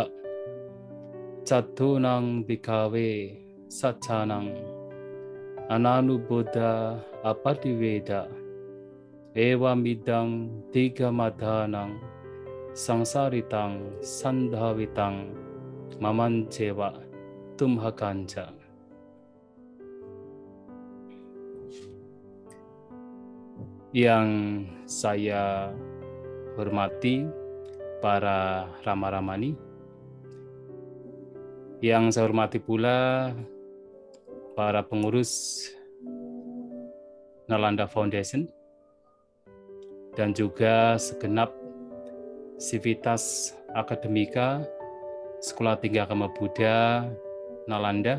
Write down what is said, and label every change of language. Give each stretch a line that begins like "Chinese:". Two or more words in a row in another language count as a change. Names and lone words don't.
Pali: Catunang bhikkhave sattanang ananubuddha apattiveda evamidang tigamadhanang samsaritang sandhavitang mamanjeva tumhakanca.
Indonesian: Yang saya hormati para Rama-Ramani, yang saya hormati pula para pengurus Nalanda Foundation dan juga segenap sivitas akademika Sekolah Tinggi Agama Buddha Nalanda.